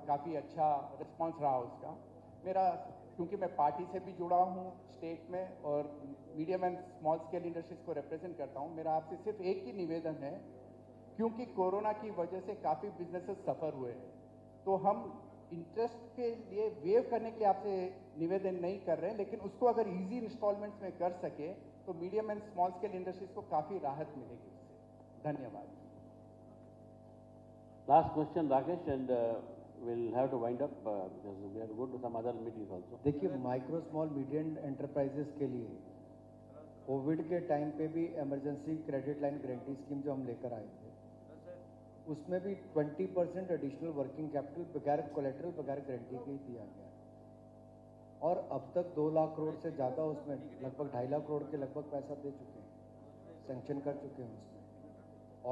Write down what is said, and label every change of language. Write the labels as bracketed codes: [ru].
[hi] काफ़ी अच्छा रिस्पांस रहा उसका। मेरा, क्योंकि मैं पार्टी से भी जुड़ा हूँ स्टेट में और medium and small scale industries को रिप्रेजेंट करता हूँ, मेरा आपसे सिर्फ एक ही निवेदन है, क्योंकि कोरोना की वजह से काफ़ी बिजनेसेस सफ़र हुए हैं, तो हम इंटरेस्ट के लिए वेव करने के लिए आपसे निवेदन नहीं कर रहे हैं, लेकिन उसको अगर इजी इंस्टॉलमेंट्स में कर सके तो medium and small scale industries को काफ़ी राहत मिलेगी इससे। धन्यवाद। [en] Last question, Rakesh, and we'll have to wind up because we have to go to some other meetings also. [hi] देखिए, माइक्रो स्मॉल मीडियम एंटरप्राइजेस के लिए कोविड के टाइम पे भी emergency credit line guarantee scheme जो हम लेकर आए थे, उसमें भी 20% एडिशनल वर्किंग कैपिटल बगैर कोलेटरल बगैर गारंटी के ही दिया गया, और अब तक 2 लाख करोड़ से ज़्यादा उसमें लगभग 2.5 लाख करोड़ के लगभग पैसा दे चुके हैं, सैंक्शन कर चुके हैं उसमें।